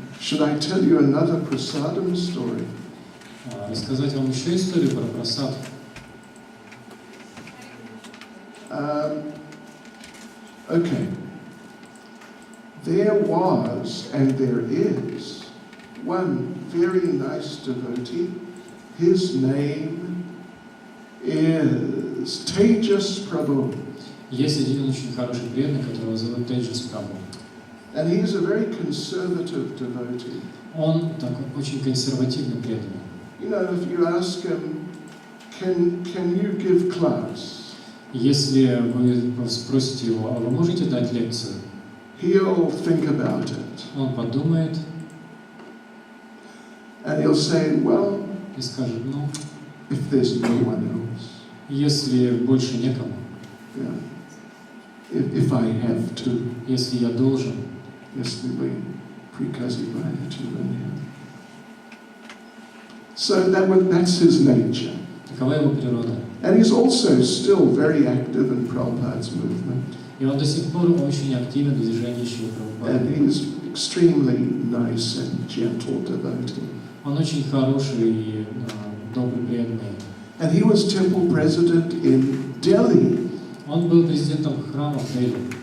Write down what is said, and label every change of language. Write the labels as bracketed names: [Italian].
[English] Should I tell you another prasadam story? [Russian] Рассказать вам еще историю про прасад. [English] Okay. There was and there is one very nice devotee. His name is Tejas Prabhu. [Russian] Есть один очень хороший преданный, которого зовут Теджас Прабху. [English] And he is a very conservative devotee. [Russian] Он такой очень консервативный преданный. [English] If you ask him, can you give class? [Russian] Если вы спросите его: а вы можете дать лекцию? [English] He'll think about it. [Russian] Он подумает. [English] And he'll say, well, [Russian] И скажет: [English] if there's no one else. [Russian] Если больше некому, [English] yeah, if I have to, [Russian] если я должен, если вы приказываете мне. [English] So that's his nature. [Russian] такова его природа. [English] And he's also still very active in Prabhupada's movement. [Russian] И он до сих пор очень активен в движении Шрилы Прабхупады. [English] And he's extremely nice and gentle devotee. [Russian] Он очень хороший и добрый, преданный. [English] And he was temple president in Delhi. [Russian] Он был президентом храма в Дели.